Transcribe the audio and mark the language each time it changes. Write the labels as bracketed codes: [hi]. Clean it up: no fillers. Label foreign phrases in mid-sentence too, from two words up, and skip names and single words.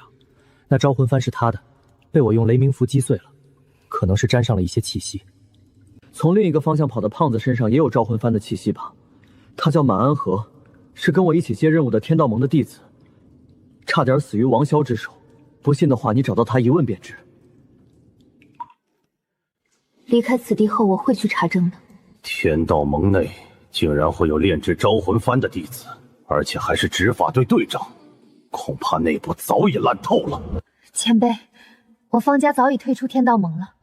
[zh] 那招魂幡是他的，被我用雷鸣符击碎了，可能是沾上了一些气息。从另一个方向跑的胖子身上也有招魂幡的气息吧？他叫满安和，是跟我一起接任务的天道盟的弟子，差点死于王潇之手。不信的话，你找到他一問便知。離開此地後，我會去查證的。天道盟內竟然會有煉製招魂幡的弟子，而且還是執法隊隊長，恐怕內部早已爛透了。前輩，我方家早已退出天道盟了。